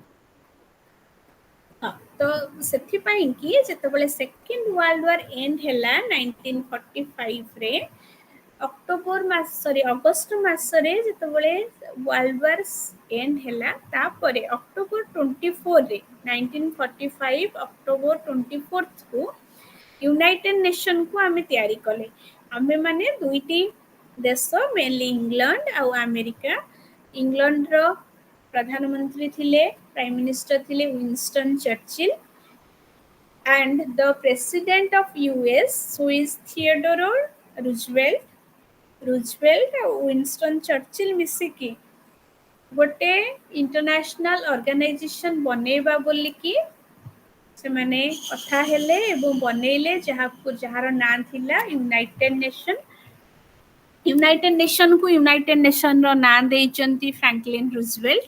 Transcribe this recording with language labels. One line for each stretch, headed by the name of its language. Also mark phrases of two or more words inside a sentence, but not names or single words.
Odia: ହଁ, ତ ସେଥିପାଇଁ କି ଯେତେବେଳେ
English: second world war end
Odia: ହେଲା 1945 ରେ, ଅଗଷ୍ଟ ମାସରେ ଯେତେବେଳେ
English: world war end
Odia: ହେଲା, ତାପରେ ଅକ୍ଟୋବର 24 ରେ 1945 ଅକ୍ଟୋବର 24 କୁ ୟୁନାଇଟେଡ ନେସନକୁ ଆମେ ତିଆରି କଲେ। ଆମେ ମାନେ ଦୁଇଟି ଦେଶ, ମେନଲି ଇଂଲଣ୍ଡ ଆଉ ଆମେରିକା। ଇଂଲଣ୍ଡର ପ୍ରଧାନମନ୍ତ୍ରୀ ଥିଲେ,
English: prime minister
Odia: ଥିଲେ ୱିନଷ୍ଟନ ଚର୍ଚ୍ଚିଲ,
English: and the president of US, who is Theodore Roosevelt
Odia: ଆଉ ୱିନଷ୍ଟନ୍ ଚର୍ଚ୍ଚିଲ୍ ମିଶିକି ଗୋଟେ
English: international organisation
Odia: ବନେଇବା ବୋଲିକି ସେମାନେ କଥା ହେଲେ ଏବଂ ବନେଇଲେ ଯାହାର ନାଁ ଥିଲା ୟୁନାଇଟେଡ୍ ନେସନ୍। ୟୁନାଇଟେଡ୍ ନେସନ୍କୁ ୟୁନାଇଟେଡ୍ ନେସନ୍ର ନାଁ ଦେଇଛନ୍ତି ଫ୍ରାଙ୍କଲିନ୍ ରୁଜୱେଲ୍ଟ।